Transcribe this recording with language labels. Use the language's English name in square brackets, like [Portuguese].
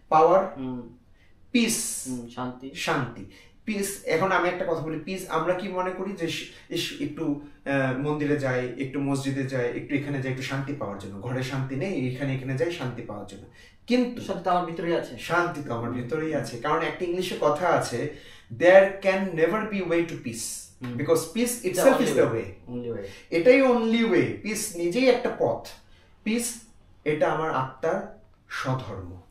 [Bangla] পাওয়ার, piece, শান্তি। Piece. এখন আমি একটা কথা বলি, পিস আমরা কি মনে করি যে একটু মন্দিরে যাই, একটু মসজিদে যাই, একটু এখানে যাই একটু শান্তি পাওয়ার জন্য, ঘরে শান্তি নেই এখানে যাই শান্তি পাওয়ার জন্য, কিন্তু শান্তি তো আমার ভিতরেই আছে, শান্তি তো আমার ভিতরেই আছে। কারণ একটা ইংলিশে কথা আছে, [English] there can never be way to peace because peace itself is the way, এটাই only way। [Bangla] পিস নিজেই একটা পথ, পিস এটা আমার আত্মার স্বধর্ম।